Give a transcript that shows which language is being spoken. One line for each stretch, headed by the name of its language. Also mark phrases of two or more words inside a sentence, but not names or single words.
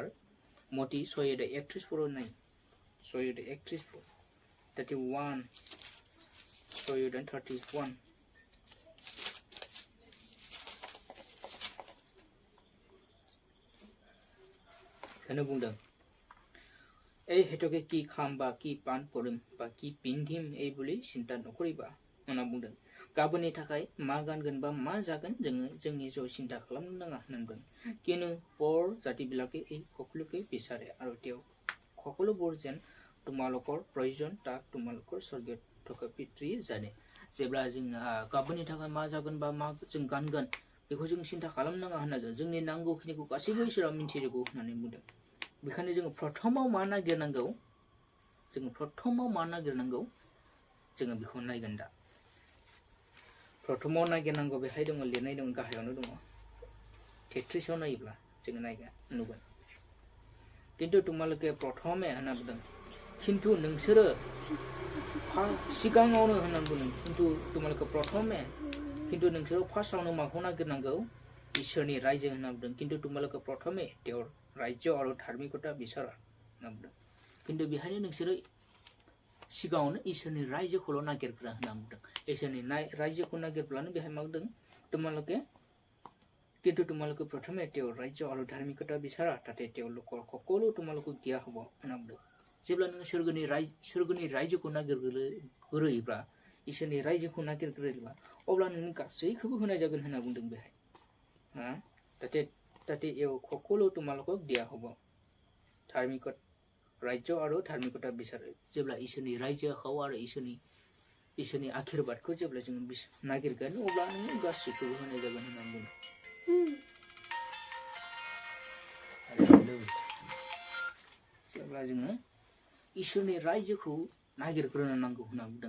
Bodo: मथि 6:31 नाय 6:31 31 6:31 बेखौनो बुंदों
Assamese: এই হেতকে কি খাম বা কি পান করিম বা কি পিন্ধিম এই বলি চিন্তা নকৰিবা
Bodo: होनना बुंदों। गाबोननि थाखाय मा गानगोन बा मा जागोन जोङो जोंनि जिउ চিন্তা खालामनो नाङा होनना बुंदों।
Assamese: কিন্তু পৰ জাতিবিলাকে এই সকলোকে বিচাৰে আৰু তেওঁ সকলোবোৰ যেন তোমালোকৰ প্ৰয়োজন তাক তোমালোকৰ স্বৰ্গীয় থকা পিতৃয়ে জানে।
Bodo: जेब्ला जों गाबोननि थाखाय मा जागोन बा मा जों गानगोन बेखौ जों सिन्था खालामनो नाङा होनना जोंनि नांगौखिनिखौ गासैबो इसोरा मिथिजोबगौ होननानै बुंदों। बेखायनो जोङो प्रथमाव मा नागिरनांगौ जोङो बेखौ नायगोन दा। प्रथमाव नागिरनांगौ बेहाय दङ लिरनाय दङ गाहायावनो दङ 33 नायोब्ला जोङो नुगोन।
Assamese: কিন্তু তোমালোকে প্ৰথমে
Bodo: होनना बुंदों। কিন্তু नोंसोरो सिगाङावनो होनना बुंदों।
Assamese: কিন্তু তোমালোকে প্ৰথমে
Bodo: কিন্তু नोंसोरो फार्स्टआवनो माखौ नागिरनांगौ इसोरनि रायजो होनना बुंदों।
Assamese: কিন্তু তোমালোকে প্ৰথমে তেওঁৰ
Bodo: रायजो आरो धार्मिकता बिसारा होनना बुंदों। কিন্তু बेहायनो नोंसोरो सिगाङावनो इसोरनि रायजोखौल' नागिरग्रा होनना बुंदों। इसोरनि रायजोखौ नागिरब्लानो बेहाय मा बुंदों
Assamese: কিন্তু তোমালোকে প্ৰথমে তেওঁৰ
Bodo: रायजो आरो धार्मिकता बिसारा
Assamese: তাতে তেওঁলোকৰ সকলো তোমালোকক দিয়া হ'ব
Bodo: होनना बुंदों। जेब्ला नोङो सोरगोनि रायजोखौ नागिरग्रोयोब्ला इसोरनि रायजोखौ नागिरग्रोयोब्ला अब्ला नों गासैखौबो होनाय जागोन होनना बुंदों बेहाय।
Assamese: তাতে সকলো তোমালোকক দিয়া হ'ব।
Bodo: रायजो आरो धार्मिकता बिसारो। जेब्ला इसोरनि रायजोखौ आरो इसोरनि आशीर्बादखौ जेब्ला जों नागिरगोन अब्ला नों गासैखौबो होनाय जागोन होनना बुंदों। जेब्ला जोङो इसोरनि रायजोखौ नागिरग्रोनो नांगौ होनना बुंदों।